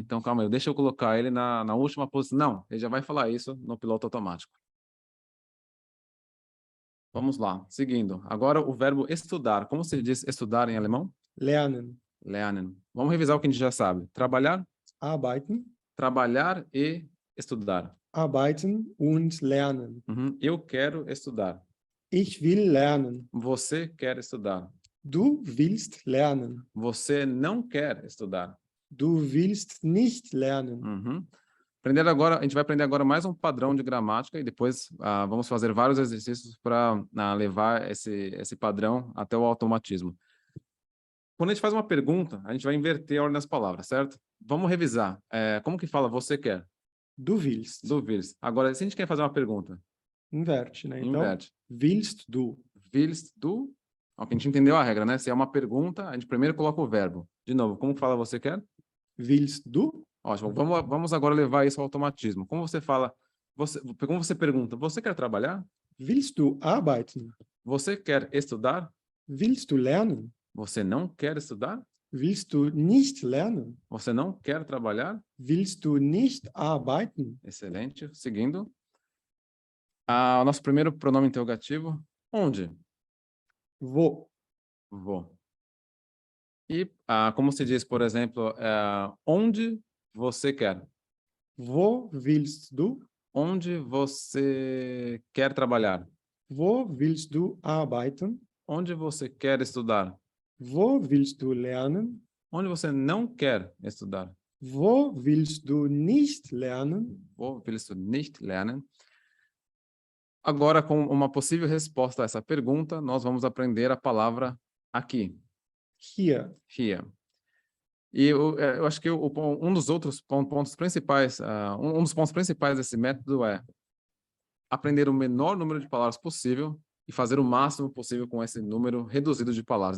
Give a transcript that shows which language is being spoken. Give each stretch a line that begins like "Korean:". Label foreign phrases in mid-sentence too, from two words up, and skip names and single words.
Portuguese: Então, calma aí, deixa eu colocar ele na última posição. Não, ele já vai falar isso no piloto automático. Vamos lá, seguindo. Agora o verbo estudar. Como se diz estudar em alemão?
German: Lernen. Lernen.
Portuguese: Vamos revisar o que a gente já sabe. Trabalhar,
German: Arbeiten.
Portuguese: trabalhar e estudar.
German: Arbeiten und lernen.
Portuguese: Eu quero estudar.
German: Ich will lernen.
Portuguese: Você quer estudar.
German: Du willst lernen.
Portuguese: Você não quer estudar.
German: Du willst nicht lernen.
Portuguese: A gente vai aprender agora mais um padrão de gramática e depois vamos fazer vários exercícios para levar esse padrão até o automatismo. Quando a gente faz uma pergunta, a gente vai inverter a ordem das palavras, certo? Vamos revisar. Como que fala você quer?
German: Du willst. Du willst.
Portuguese: Agora, se a gente quer fazer uma pergunta, Inverte, né? Então, inverte.
German: willst du. Willst du?
Portuguese: Ok, a gente entendeu a regra, né? Se é uma pergunta, a gente primeiro coloca o verbo. De novo, como fala você quer?
German: Willst du?
Portuguese: Ótimo. Vamos agora levar isso ao automatismo. Como você fala, como você pergunta, você quer trabalhar?
German: Willst du arbeiten?
Portuguese: Você quer estudar?
German: Willst du lernen?
Portuguese: Você não quer estudar?
German: Willst du nicht lernen?
Portuguese: Você não quer trabalhar?
German: Willst du nicht arbeiten?
Portuguese: Excelente. Seguindo. O nosso primeiro pronome interrogativo. Onde?
German: Wo? Vou.
Portuguese: E como se diz, por exemplo, onde você quer?
German: Wo willst du?
Portuguese: Onde você quer trabalhar?
German: Wo willst du arbeiten?
Portuguese: Onde você quer estudar?
German: Wo willst du lernen?
Portuguese: Onde você não quer estudar?
German: Wo willst du nicht lernen? Wo willst du nicht lernen?
Portuguese: Agora, com uma possível resposta a essa pergunta, nós vamos aprender a palavra aqui.
German: Hier.
English: Here.
Portuguese: E eu acho que um dos outros pontos principais, um dos pontos principais desse método é aprender o menor número de palavras possível e fazer o máximo possível com esse número reduzido de palavras.